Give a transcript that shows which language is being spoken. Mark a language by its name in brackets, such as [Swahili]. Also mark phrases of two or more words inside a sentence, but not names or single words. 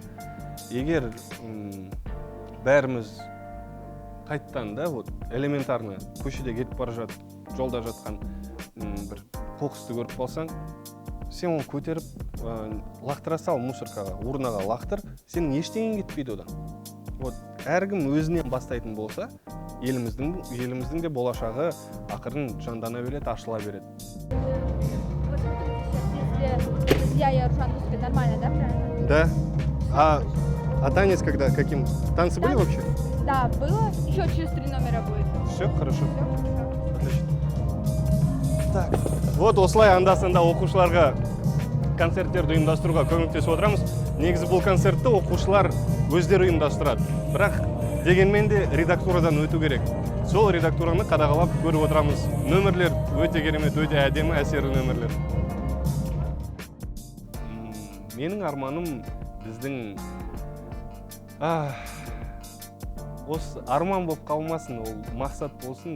[Kazakh] Егер бәріміз қайттан элементарны көшеде кетіп бара жатып, жолда жатқан бір қоқысты көріп қалсаң, сен оны көтеріп лақтыра сал мусоркаға, урнаға лақтыр, сенің ештеңең кетпейді одан. Әркім өзінен бастайтын болса, еліміздің де болашағы ақырын жандана береді, ашыла береді. [Russian] Друзья и Арушан выступят нормально, да, правильно? Да. А танец когда? Каким? Танцы были вообще? Да, было. Еще через 3 номера будет. Все хорошо. Все, Отлично. Так, вот [Kazakh] осылай анда-санда оқушыларға концерттерді ұйымдастыруға көмектесіп отырамыз. Негізі бұл концертті оқушылар өздері ұйымдастырады. Бірақ дегенмен де редактурадан өту керек. Сол редактураны қадағалап көріп отырамыз. Нөмірлер өте керемет, өте әдемі, әсерлі нөмірлер. Менің арманым біздің осы арман болып қалмасын, ол мақсат болсын.